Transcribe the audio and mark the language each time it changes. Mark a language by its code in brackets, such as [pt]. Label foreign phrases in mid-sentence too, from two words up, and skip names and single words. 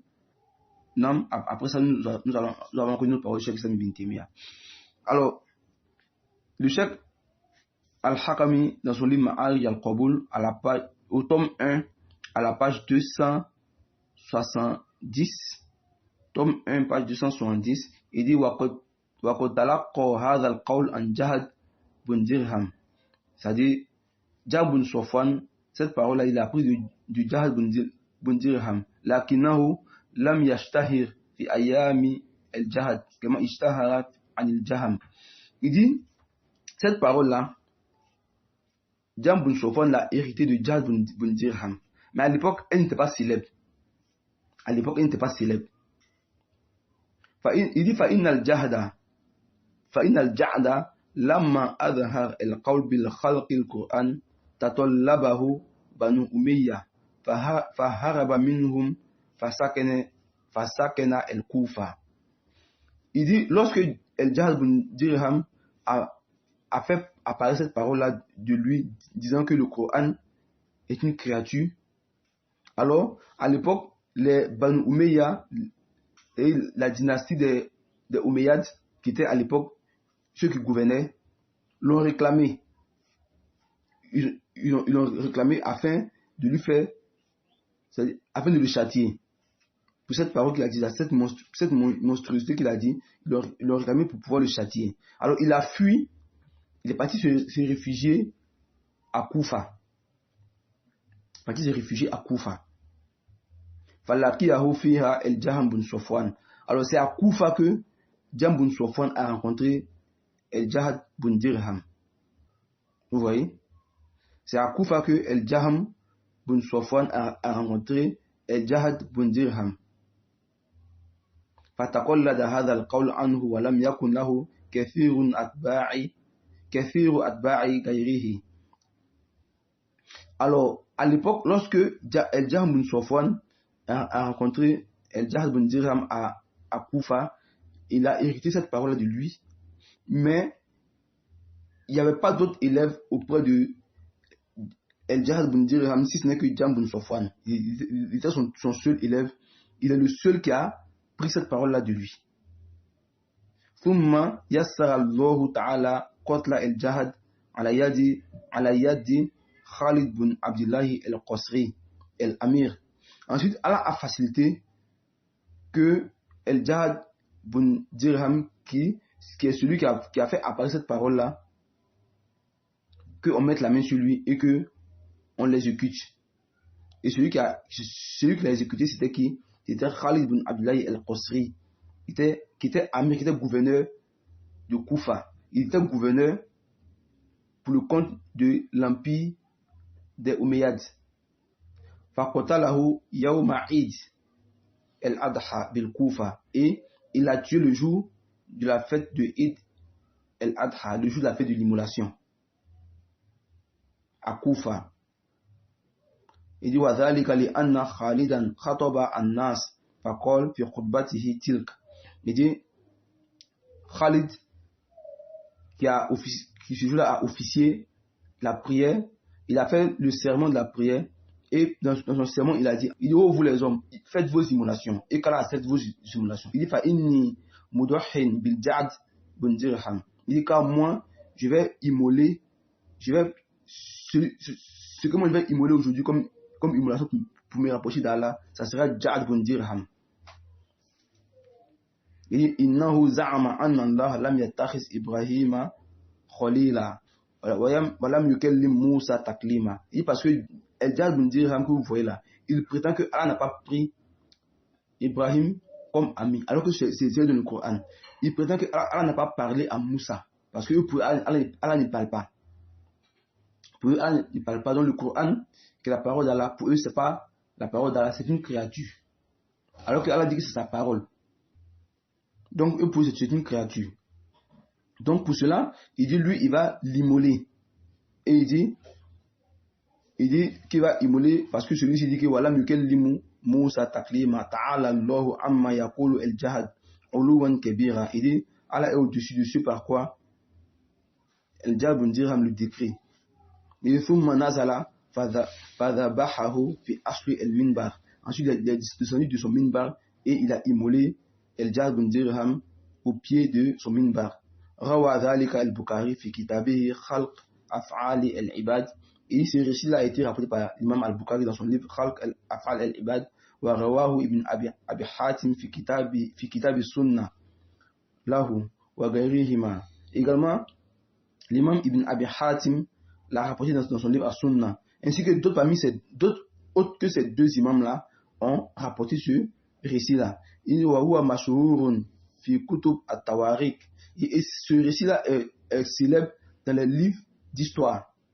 [fr] Après ça, nous allons connu notre parole du Cheikh Islam Ibn Taymiyyah. Alors, le Cheikh al-Hakami, dans son livre Ma'arij al-Qabul, au tome 1, à la page 270, tome 1, page 270, il dit [ar] وَقَدْ تَلَقَّى هَذَا الْقَوْلَ عَنْ جَهْدٍ بن Dirham. [fr] C'est-à-dire, Jahm bin Safwan, cette parole-là, il a appris du Jahad bin Dirham. [ar] لكنه لم يشتهر في أيام الجعد كما اشتهر عن الجهم. [fr] Il dit, cette parole-là, Jahm bin Safwan l'a hérité de Jahad bin Dirham. Mais à l'époque, elle n'était pas célèbre. À l'époque, elle n'était pas célèbre. Il dit, [ar] فإن الجعد لما أظهر القول بالخلق القرآن تطلبه بنو أمية فهرب منهم فسكن الكوفة. [fr] Il dit, lorsque El-Jahad bin Dirham a fait apparaître cette parole-là de lui, disant que le Coran est une créature, alors, à l'époque, les Banu Umayya et la dynastie des Umayyads, qui étaient à l'époque ceux qui gouvernaient, l'ont réclamé. Ils l'ont réclamé afin de lui faire, afin de le châtier. Pour cette parole qu'il a dit, cette monstruosité qu'il a dit, ils l'ont réclamé pour pouvoir le châtier. Alors il a fui, il est parti se réfugier à Koufa. [ar] فلقيه فيها الجهم بن صفوان. [fr] Alors c'est à Koufa que Jahm bin Safwan a rencontré El-Jahad bin Dirham. Vous voyez? C'est à Koufa que El-Jahm bin Safwan a rencontré El-Jahad bin Dirham. [ar] فتقلد هذا القول عنه ولم يكن له كثير أتباع غيره. [fr] Alors, à l'époque, lorsque El-Jahm bin Safwan a rencontré El-Jahad bin Dirham à Koufa, il a hérité cette parole de lui, mais il n'y avait pas d'autres élèves auprès de El-Jahad bin Dirham, si ce n'est que Jahm bin Safwan. Il était son seul élève. Il est le seul qui a pris cette parole-là de lui. [ar] ثم يسر الله تعالى قتل الجهاد على يد Khalid bin Abdullah al-Qasri, al-Amir. [fr] Ensuite, Allah a facilité que El-Jahad bin Dirham, qui est celui qui a fait apparaître cette parole-là, qu'on mette la main sur lui et qu'on l'exécute. Et celui qui l'a exécuté, c'était qui? C'était Khalid bin Abdullah al-Qasri, qui était Amir, qui était gouverneur de Koufa. Il était gouverneur pour le compte de l'empire des Umayyads. [ar] فقتله يوم عيد الأضحى بالكوفة. [fr] Et il a tué le jour de la fête de Eid al-Adha, le jour de la fête de l'immolation, à Koufa. Il dit [ar] وذلك لأن خالدا خطب الناس فقال في خطبته تلك. [fr] Il dit Khalid qui ce jour-là a officié la prière, il a fait le serment de la prière, et dans son serment il a dit, oh vous les hommes, faites vos immolations. Et qu'Allah accepte vos immolations. Il dit [ar] فإني مضح بالجعد بن درهم. [fr] Il dit car moi je vais immoler, ce que moi je vais immoler aujourd'hui comme immolation pour me rapprocher d'Allah, ça sera Jahad bin Dirham. Il dit [ar] إنه زعم أن الله لم يتخذ إبراهيم خليلا ولم يكلم موسى تكليما. [fr] Il dit parce que El-Jahad bin Dirham que vous voyez là, il prétend que Allah n'a pas pris Ibrahim comme ami, alors que c'est dans le Coran. Il prétend que Allah n'a pas parlé à Moussa, parce que pour Allah ne parle pas. Pour eux, Allah ne parle pas. Dans le Coran, que la parole d'Allah, pour eux, c'est pas la parole d'Allah, c'est une créature. Alors que Allah dit que c'est sa parole. Donc, eux, pour eux, c'est une créature. Donc, pour cela, il dit, lui, il va l'immoler. Et il dit qu'il va immoler parce que celui-ci dit que voilà, [ar] يكلم موسى تكليما تعالى الله عما يقول الجعد علوا كبيرا. [fr] Il dit, Allah est au-dessus de ce par quoi El-Jahad bin Dirham le décrit. Il dit, [ar] ثم نزل فذبحه في أصل المنبر. [fr] Ensuite, il est descendu de son minbar et il a immolé El-Jahad bin Dirham au pied de son minbar. [ar] روى ذلك البخاري في كتابه خلق أفعال العباد. [fr] Et ce récit-là a été rapporté par l'imam al-Bukhari dans son livre Khalq Af'al al-Ibad. [ar] ورواه ابن أبي حاتم في كتاب السنة له وغيرهما. [fr] Également, l'imam ibn Abi Hatim l'a rapporté dans son livre As-Sunnah. ainsi que d'autres autres que ces deux imams-là ont rapporté ce récit-là. Et ce récit-là est célèbre dans les livres d'histoire.